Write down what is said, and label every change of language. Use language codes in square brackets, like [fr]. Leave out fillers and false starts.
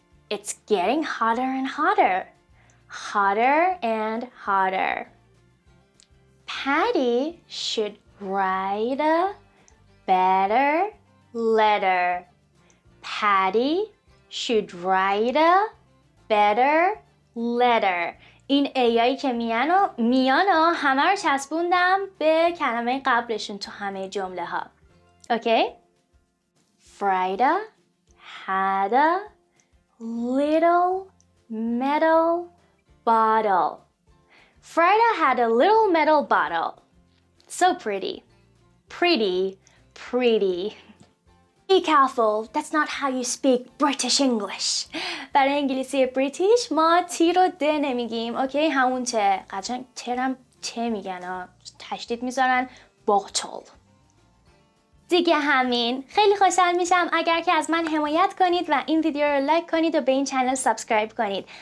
[en] It's getting hotter and hotter. Hotter and hotter. Patty should write a better letter. Patty should write a better letter. [fa] این ایایی که میان همه رو چسبوندم به کلمه قبلشون تو همه جمله ها. [en] Okay? Frida had a little metal bottle. Frida had a little metal bottle. So pretty. Pretty, pretty. Be careful, that's not how you speak British English. [fa] برای انگلیسی بریتیش ما تی رو د نمیگیم، اوکی؟ همون ته. قشنگ ترم ته میگن، تشدید میذارن باطل. دیگه همین. خیلی خوشحال میشم اگر که از من حمایت کنید و این ویدیو رو لایک کنید و به این چنل سابسکرایب کنید.